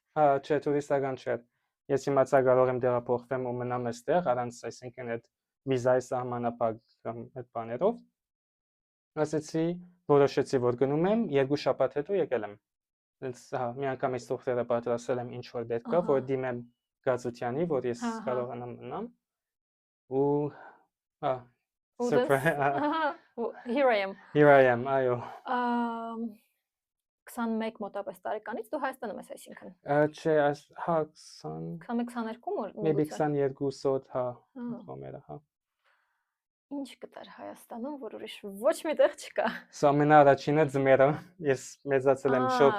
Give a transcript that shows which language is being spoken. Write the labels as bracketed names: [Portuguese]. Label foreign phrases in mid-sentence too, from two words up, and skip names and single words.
[Armenian] Հա, չէ, տուրիստական չէր։ Ես իմացա կարող եմ տեղափոխվեմ ու մնամ այստեղ, առանց այսինքն այդ վիզայի սահմանափակ կամ այդ բաներով։ Ասեցի, որոշեցի, որ գնում եմ, 2 շաբաթ հետո եկել եմ։ Հենց հա, մի անգամ այս թղթերը պատրաստել եմ ինչ որ պետք է, որ դիմեմ Գազությանի, որ ես կարողանամ մնամ։ Ու հա, [English] surprise. Here I am. Here I am, [Armenian] այո։ 21 մոտապես տարեկանից դու Հայաստանում ես, այսինքն Չէ, այս հա 20 21-22 maybe միլիցիա։ 22 սոտ, հա, Հա, կոմերը, հա։ ինչ կտար Հայաստանում, որ ուրիշ ոչ մի տեղ չկա։ Սա ամենաառաջինը ձմեռը, ես մեծացել եմ շոկ